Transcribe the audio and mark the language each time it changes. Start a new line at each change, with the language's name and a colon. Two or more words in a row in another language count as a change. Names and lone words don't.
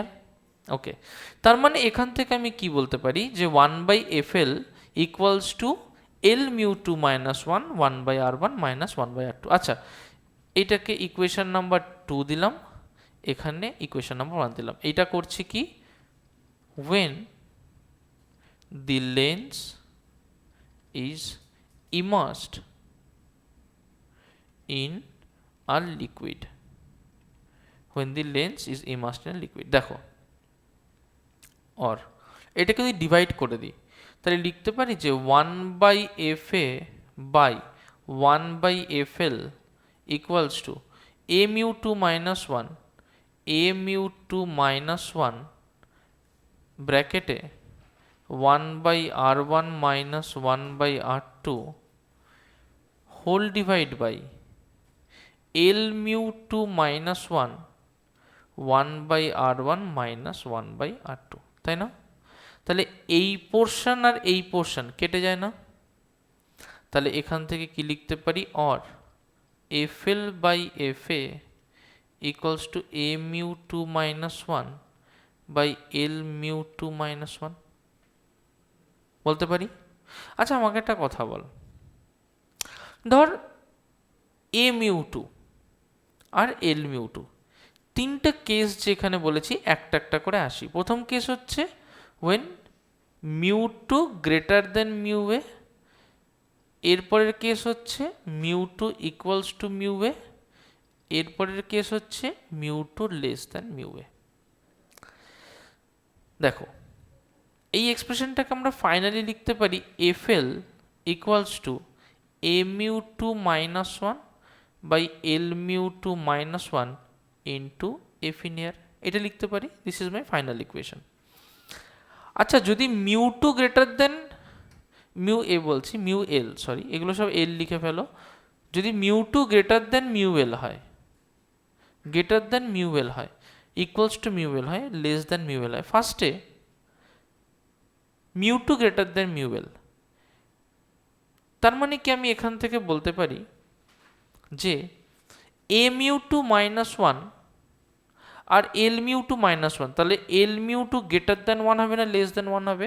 Bangla: ওকে, তার মানে এখান থেকে আমি কি বলতে পারি যে
English: 1/fl equals to l mu two minus 1 1/r1 minus 1/r2.
Bangla: আচ্ছা, এটাকে
English: equation number 2
Bangla: দিলাম, এখানে
English: equation number 1
Bangla: দিলাম। এটা করছি কি,
English: when the lens is immersed in a liquid, when the lens is immersed in a liquid,
Bangla: দেখো,
English: or
Bangla: এটাকে যদি ডিভাইড করে দিই তাহলে লিখতে পারি যে
English: 1/fa by 1/fl equals to a mu 2 minus 1 a mu 2 minus 1 ব্র্যাকেটে 1/r1 minus 1/r2 whole divide by l mu 2 minus 1 1/r1 minus 1/r2,
Bangla: তাই না? তাহলে এই পোর্শন আর এই পোর্শন কেটে যায় না? তাহলে এখান থেকে কি লিখতে পারি,
English: or fl by fa equals to a mu 2 minus 1 by l mu 2 minus 1
Bangla: বলতে পারি। আচ্ছা, আমাকে একটা কথা বল, ধর
English: a mu 2
Bangla: আর
English: l mu 2
Bangla: তিনটা কেস যেখানে বলেছি একটা একটা করে আসি। প্রথম কেস হচ্ছে
English: when mu 2 greater than mu a,
Bangla: এরপরের কেস হচ্ছে
English: mu 2 equals to mu a,
Bangla: এরপরের কেস হচ্ছে
English: mu 2 less than mu a।
Bangla: দেখো, এই এক্সপ্রেশনটাকে আমরা ফাইনালি লিখতে পারি
English: fl equals to a mu 2 minus 1 by l mu 2 minus 1 into f in air,
Bangla: এটা লিখতে পারি।
English: this is my final equation.
Bangla: আচ্ছা, যদি
English: mu 2 greater than mu a
Bangla: বলছি,
English: mu l,
Bangla: সরি এগুলো সব এল লিখে ফেলো। যদি
English: mu 2 greater than mu l
Bangla: হয়,
English: greater than mu l
Bangla: হয়,
English: equals to mu l
Bangla: হয়,
English: less than mu l
Bangla: হয়, ফার্স্টে
English: mu 2 greater than mu l,
Bangla: তার মানে কি আমি এখান থেকে বলতে পারি যে
English: a mu 2 minus 1
Bangla: আর
English: l mu 2 minus 1,
Bangla: তাহলে
English: l mu 2 greater than 1
Bangla: হবে না
English: less than 1
Bangla: হবে?